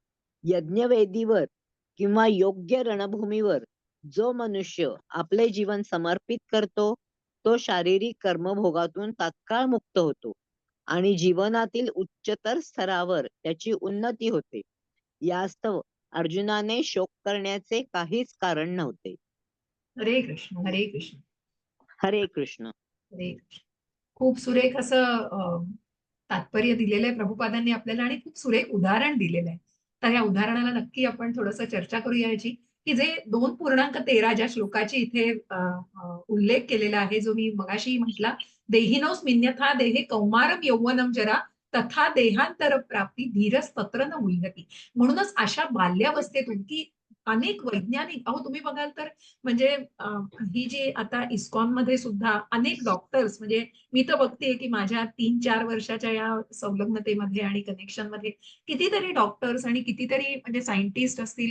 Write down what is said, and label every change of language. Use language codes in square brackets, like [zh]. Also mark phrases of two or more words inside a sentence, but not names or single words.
[mr] यज्ञवेदीवर किंवा योग्य रणभूमीवर जो मनुष्य आपले जीवन समर्पित करतो तो शारीरिक कर्मभोगातून तात्काळ मुक्त होतो आणि जीवनातील उच्चतर स्तरावर त्याची उन्नती होते. यास्तव अर्जुनाने शोक करण्याचे काहीच कारण नव्हते. हरे कृष्ण, हरे कृष्ण, हरे कृष्ण. हरे कृष्ण. खूप सुरेख असं तात्पर्य दिलेलं आहे प्रभुपादांनी आपल्याला आणि खूप सुरेख उदाहरण दिलेलं आहे. तर या उदाहरणाला नक्की आपण थोडंसं चर्चा करूया याची, की जे 2.13 ज्या श्लोकाची इथे उल्लेख केलेला आहे, जो मी मगाशी म्हटला, [sa] देहिनोस मिन्यथा देहे कौमारम यौवनम जरा तथा देहांतर प्राप्ती धीरस तत्र न मुह्यति. [mr] म्हणूनच अशा बाल्यावस्थेतून की अनेक वैज्ञानिक तुम्ही बघाल तर म्हणजे ही जी आता इस्कॉन मध्ये सुद्धा अनेक डॉक्टर्स म्हणजे मी तर बघतेय की माझ्या 3-4 वर्षाच्या या संलग्नतेमध्ये आणि कनेक्शन मध्ये कितीतरी डॉक्टर्स आणि कितीतरी म्हणजे सायंटिस्ट असतील.